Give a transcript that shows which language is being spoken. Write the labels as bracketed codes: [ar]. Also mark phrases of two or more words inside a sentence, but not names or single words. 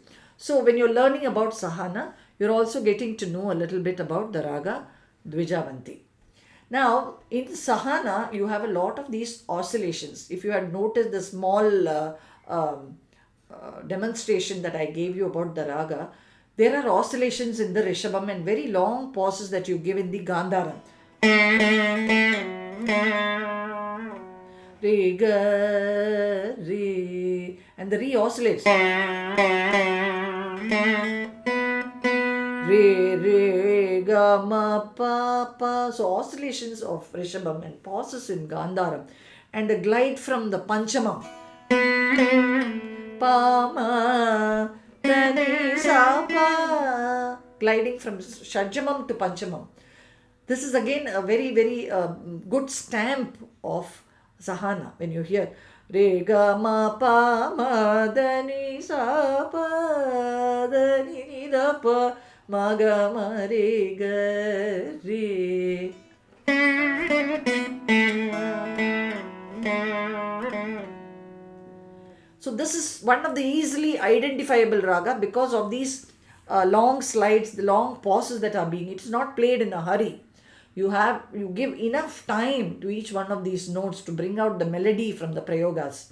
[en] So when you're learning about Sahana, you're also getting to know a little bit about the Raga Dvijavanti. Now, in Sahana, you have a lot of these oscillations. If you had noticed the small demonstration that I gave you about the Raga, there are oscillations in the Rishabham and very long pauses that you give in the Gandharam. Re, ga, re, and the re oscillates. Re, re, ga, ma, pa, pa. So oscillations of Rishabham and pauses in Gandharam, and a glide from the Panchamam. Pa, ma, ta, ni, sa, pa. Gliding from Shadjamam to Panchamam. This is again a very, very good stamp of Sahana. When you hear Re, ga, ma, pa, ma, da, ni, sa, pa, da, ni, da, pa, ma, ga, ma, re, ga, re. So this is one of the easily identifiable raga because of these long slides, the long pauses that are being. It's not played in a hurry. You give enough time to each one of these notes to bring out the melody from the prayogas.